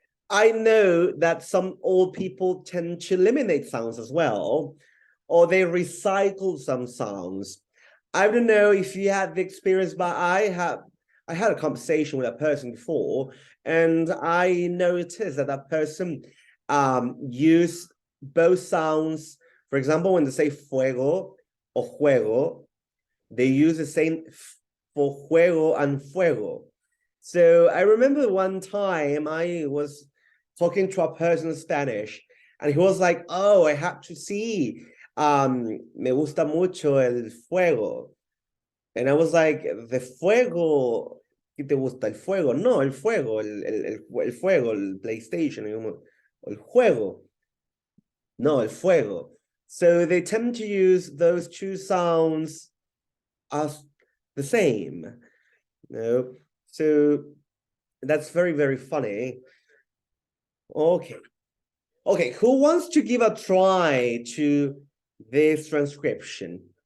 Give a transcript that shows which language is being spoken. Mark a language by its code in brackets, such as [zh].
[en] I know that some old people tend to eliminate sounds as well, or they recycle some sounds. I don't know if you had the experience, but I had a conversation with a person before, and I noticed that that person used both sounds. For example, when they say fuego or juego, they use the same for juego and fuego. So I remember one time I was talking to a person in Spanish, and he was like, "Oh, I have to see. [es] Me gusta mucho el fuego." [en] And I was like, [es] "The fuego, ¿qué te gusta? El fuego?" No, el fuego, el fuego, el PlayStation, el juego. No, el fuego. [en] So they tend to use those two sounds as the same. You know? So that's very, very funny. Okay. Okay, who wants to give a try to this transcription?